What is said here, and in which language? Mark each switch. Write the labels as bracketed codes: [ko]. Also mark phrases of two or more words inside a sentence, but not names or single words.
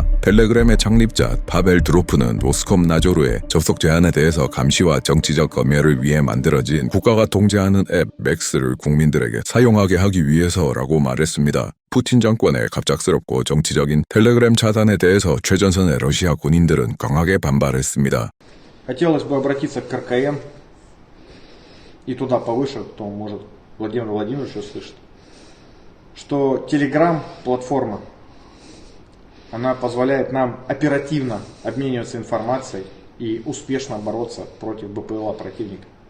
[ko] 텔레그램의 창립자 파벨 드로프는 로스콤나조르의 접속 제한에 대해서 감시와 정치적 검열을 위해 만들어진 국가가 통제하는 앱 맥스를 국민들에게 사용하게 하기 위해서라고 말했습니다. 푸틴 정권의 갑작스럽고 정치적인 텔레그램 차단에 대해서 최전선의 러시아 군인들은 강하게 반발했습니다. [ru] Хотелось бы обратиться к РКН и туда повыше, кто может Владимир Владимирович услышит, что Telegram платформа, она позволяет нам оперативно обмениваться информацией и успешно бороться против БПЛА противника.